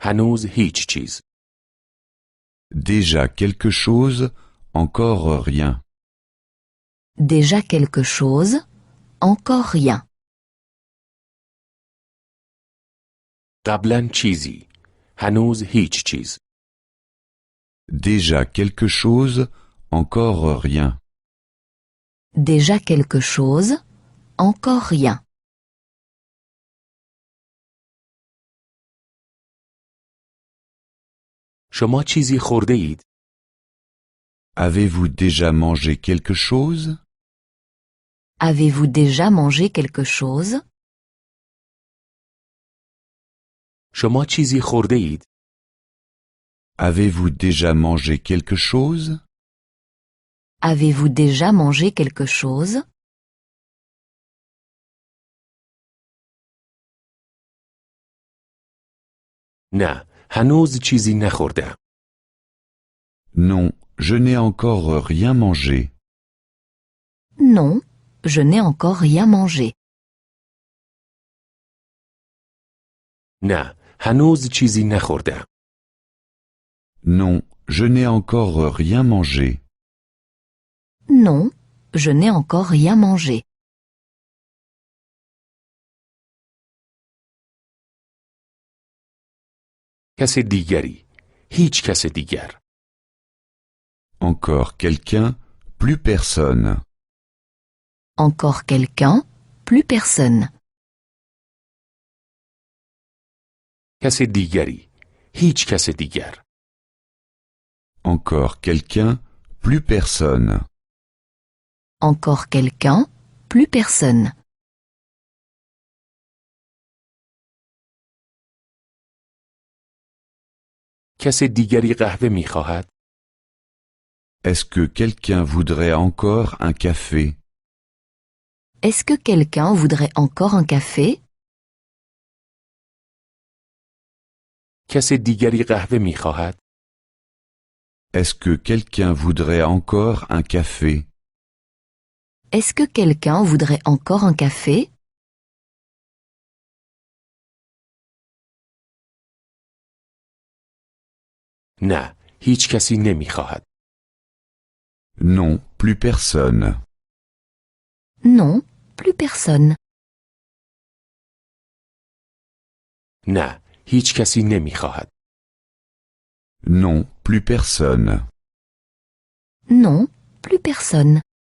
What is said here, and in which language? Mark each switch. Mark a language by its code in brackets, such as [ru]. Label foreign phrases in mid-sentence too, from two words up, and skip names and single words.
[fa] هنوز هیچ چیز. [fr] Déjà quelque chose, encore rien. Déjà quelque chose, encore rien. [fa] قبلا چیزی. هنوز هیچ چیز. [fr] Déjà quelque chose, encore rien. Déjà quelque chose, encore rien. [fa] شما چیزی خورده اید؟ [fr] Avez-vous déjà mangé quelque chose? Avez-vous déjà mangé quelque chose? [fa] شما چیزی خورده اید؟ [fr] Avez-vous déjà mangé quelque chose? Avez-vous déjà mangé quelque chose? [fa] نه، هنوز چیزی نخوردم. [fr] Non, je n'ai encore rien mangé. Non, je n'ai encore rien mangé. [fa] نه، هنوز چیزی نخوردم. [fr] Non, je n'ai encore rien mangé. Non, je n'ai encore rien mangé. [fa] کس دیگری. هیچ کس دیگر. [fr] Encore quelqu'un, plus personne. Encore quelqu'un, plus personne. [fa] کس دیگری. هیچ کس دیگر. [fr] Encore quelqu'un, plus personne. Encore quelqu'un, plus personne. [fa] کس دیگری قهوه می خواهد؟ [fr] Est-ce que quelqu'un voudrait encore un café? Est-ce que quelqu'un voudrait encore un café? [fa] کس دیگری قهوه می خواهد؟ [fr] Est-ce que quelqu'un voudrait encore un café? Est-ce que quelqu'un voudrait encore un café? [fa] نه، هیچ کسی نمی خواهد. [fr] Non, plus personne. Non, plus personne. [fa] نه، هیچ کسی نمی خواهد. [fr] Non, plus personne. Non, plus personne.